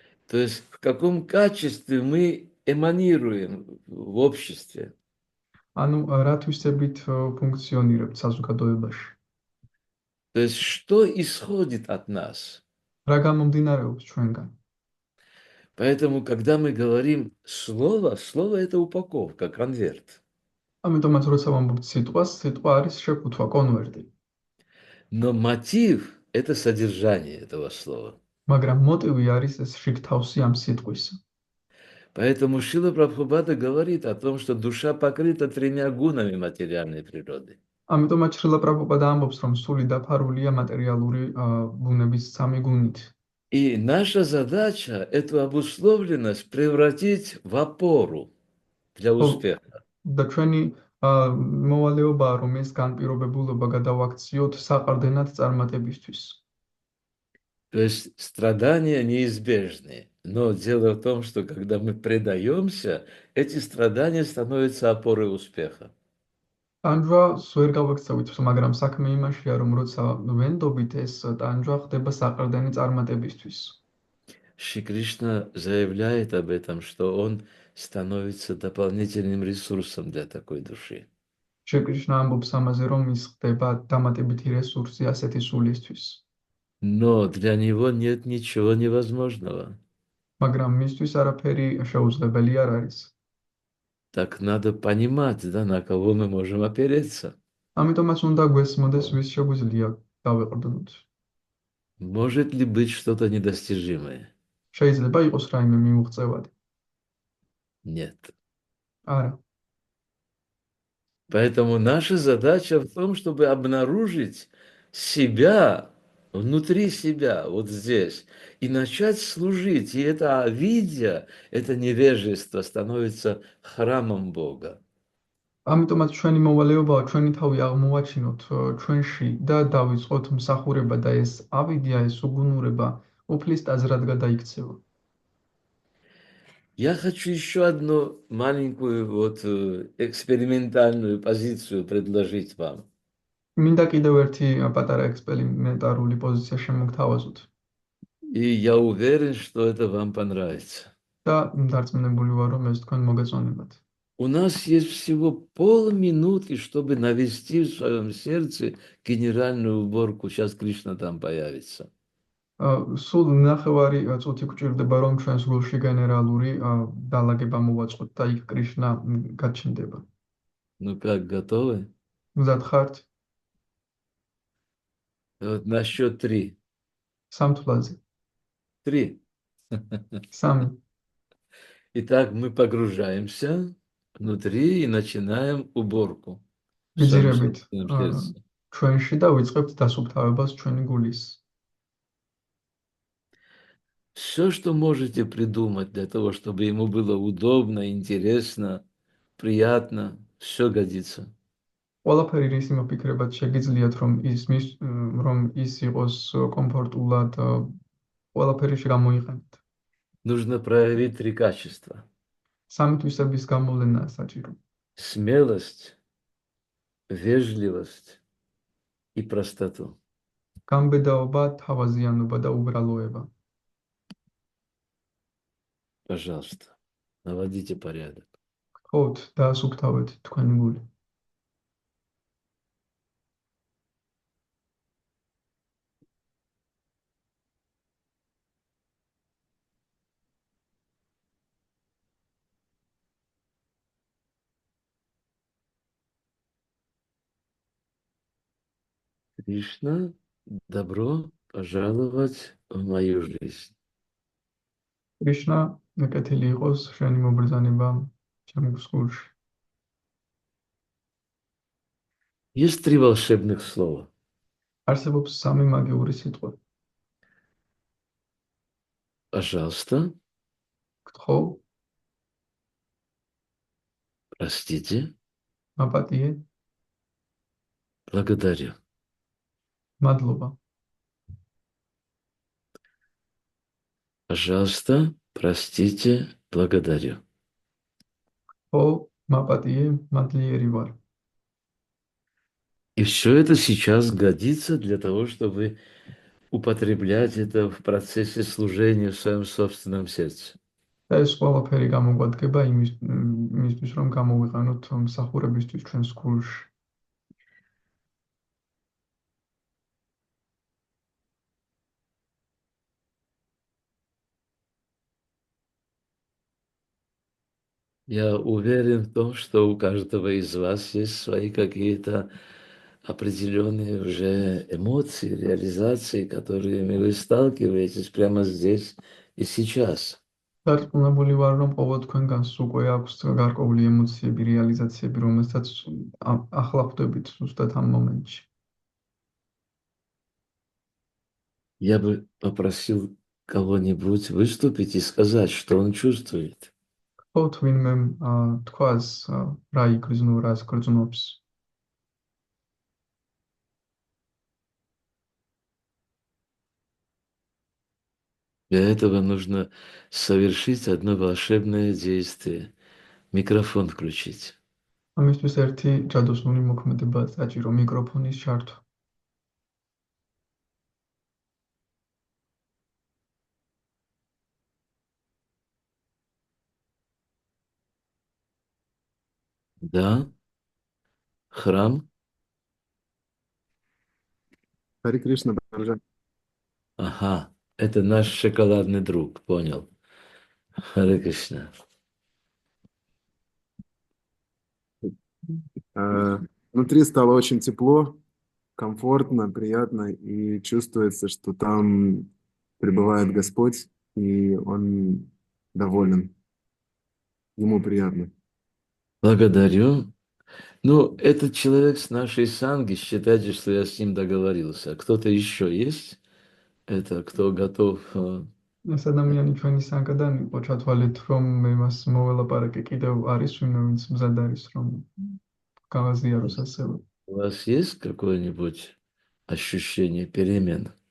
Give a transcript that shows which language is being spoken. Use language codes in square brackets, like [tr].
[ru] То есть в каком качестве мы эманируем в обществе. [ka] ანუ რა თვისებით ფუნქციონირებთ საზოგადოებაში. [ru] То есть что исходит от нас. [ka] რა გამომდინარეობს ჩვენგან. [ru] Поэтому, когда мы говорим слово, слово – это упаковка, конверт. [ka] ამიტომაც როცა ვამბობთ სიტყვას, სიტყვა არის შეფუთვა, კონვერტი. [ru] Но мотив – это содержание этого слова. [ka] მაგრამ მოტივი არის ეს შიგთავსი ამ სიტყვისა. [ru] Поэтому Шрила Прабхупада говорит о том, что душа покрыта тремя гунами материальной природы. [ka] ამიტომაც შრილა პრაბჰუპადა ამბობს, რომ სული დაფარულია матერიალური ბუნების სამი გუნით. [ru] И наша задача эту обусловленность превратить в опору для успеха. [ka] და ჩვენი მოვალეობაა, რომ ეს განპირობებულობა გადავაქციოთ საყრდენად წარმატებისთვის. [ru] То есть страдания неизбежны. Но дело в том, что когда мы предаемся, эти страдания становятся опорой успеха. [ka] ტანჯვას ვერ გავექცევით, მაგრამ საქმე იმაშია, რომ როცა ვენდობით, ეს ტანჯვა ხდება საყრდენი წარმატებისთვის. [ru] Шри Кришна заявляет об этом, что он становится дополнительным ресурсом для такой души. [ka] შრი კრიშნა ამბობს ამაზე, რომ ის ხდება დამატებითი რესურსი ასეთი სულისთვის. [ru] Но для него нет ничего невозможного. [ka] მაგრამ მისთვის არაფერი შეუძლებელი არ არის. [ru] Так надо понимать, да, на кого мы можем опереться. [ka] ამიტომაც უნდა გვესმოდეს, ვის შეგვიძლია დავეყრდნოთ. [ru] Может ли быть что-то недостижимое? [ka] შეიძლება იყოს რაიმე მიმოღწევადი? [ru] Нет. [ka] არა. [ru] Поэтому наша задача в том, чтобы обнаружить себя внутри себя, вот здесь, и начать служить. И это, видя это невежество, становится храмом Бога. [ka] ამიტომაც ჩვენი მოვალეობაა ჩვენი თავი აღმოვაჩინოთ ჩვენში და დავიწყოთ მსახურება და ეს ავიდია, ეს უგუნურება უფლის ტაძრად გადაიქცევა. [ru] Я хочу еще одну маленькую вот экспериментальную позицию предложить вам. [ka] მინდა კიდევ ერთი პატარა ექსპერიმენტალური პოზიცია შემოგთავაზოთ [ru] И я уверен, что это вам понравится. [ka] და დარწმუნებული ვარ, რომ ეს თქვენ მოგეწონებათ. [ru] У нас есть всего полминуты, чтобы навести в своем сердце генеральную уборку. Сейчас Кришна там появится. [ka] სულ ნახევარი წუთი გვჭირდება, რომ ჩვენს გულში გენერალური დალაგება მოვაწყოთ და იქ კრიშნა გაჩნდება. [ru] Ну как, готовы? [ka] მზად ხართ? [ru] Вот на счет 3. [ka] სამთვლაზე. 3. 3. [ru] Итак, мы погружаемся внутри и начинаем уборку в своем [ka] ვიძირებით [ru] собственном сердце. [ka] ჩვენში და ვიწყებთ დასუფთავებას ჩვენი გულის. [ru] Все, что можете придумать для того, чтобы ему было удобно, интересно, приятно, все годится. [ka] ყველაფერი რის მოფიქრებად შეგიძლიათ, რომ ის იყოს კომფორტულად, ყველაფერი გამოიყენოთ. [ru] Нужно проявить 3 качества. [ka] სამი თვისების გამოვლენა საჭირო. [ru] Смелость, вежливость и простоту. [ka] გამბედაობა, თავაზიანობა და უბრალოება. [ru] Пожалуйста, наводите порядок. [ka] გთხოვთ, დაასუფთავეთ თქვენი გული. [ru] Кришна, добро пожаловать в мою жизнь. [ka] კრიშნა, მეკეთილი იყოს შენი მობრძანება ჩემს გულში. [ru] Есть 3 волшебных слова. [ka] არსებობს სამი მაგიური სიტყვა. [ru] Пожалуйста, [ka] გთხოვ, [ru] простите, [ka] მაპატიე, [ru] благодарю. [ka] მადლობა. [ru] Пожалуйста, простите, благодарю. [ka] გთხოვ, მაპატიე, მადლიერი ვარ. [ru] И все это сейчас годится для того, чтобы употреблять это в процессе служения в своем собственном сердце. [ka] და ეს ყველაფერი გამოგვადგება იმისთვის, რომ გამოვიყენოთ მსახურებისთვის ჩვენს გულში. [ru] Я уверен в том, что у каждого из вас есть свои какие-то определенные уже эмоции, реализации, которыми вы сталкиваетесь прямо здесь и сейчас. [ka] დარწმუნებული ვარ, რომ ყოველ თქვენგანს უკვე აქვს გარკვეული ემოციები, რეალიზაციები, რომელსაც ახლა ხვდებით ზუსტად ამ მომენტში. [ru] Я бы попросил кого-нибудь выступить и сказать, что он чувствует. [ka] გთხოვთ ვინმე თქვას რა იგრძნო, რას გრძნობს. [ru] Для этого нужно совершить одно волшебное действие. Микрофон включить. [ka] ამისთვის ერთი ჯადოსნური მოქმედება საჭირო, მიკროფონის ჩართვა. [ru] Да? Храм? Хари Кришна, Баджан. Ага, это наш шоколадный друг, понял. Харе Кришна. Внутри стало очень тепло, комфортно, приятно, и чувствуется, что там пребывает Господь, и Он доволен. Ему приятно. Благодарю. Ну, этот человек с нашей санги, считайте, что я с ним договорился. Кто-то еще есть, Это кто готов [ka] ეს ადამიანი ჩვენი სანგადან იყო ჩათვალეთ, რომ მე მას მოველაპარაკე, კიდევ არის ვინმე, ვინც მზად არის, რომ გავაზიაროს ასევე. [ru] у вас есть какое-нибудь ощущение перемен?